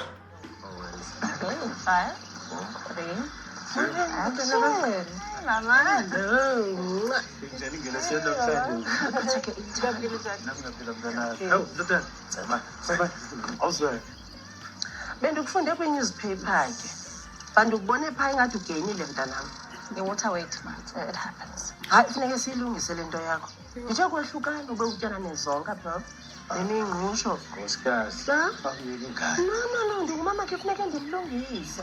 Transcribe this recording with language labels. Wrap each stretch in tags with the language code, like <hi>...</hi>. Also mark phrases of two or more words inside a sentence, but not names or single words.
<en>Five, three, action. Naman.</en> <xh>Bendikufunde kwi-newspaper ke bantu kubone phaa ingathi ugeyinile mntanam.</xh> <en>The-water weight, it happens.</en> <xh>Hayi funeke siyilungise le nto yakho ndithe kwehlukana ube utyana nezonka phaa nemingqusho no ndingumama ke funeke ndilungise.</xh>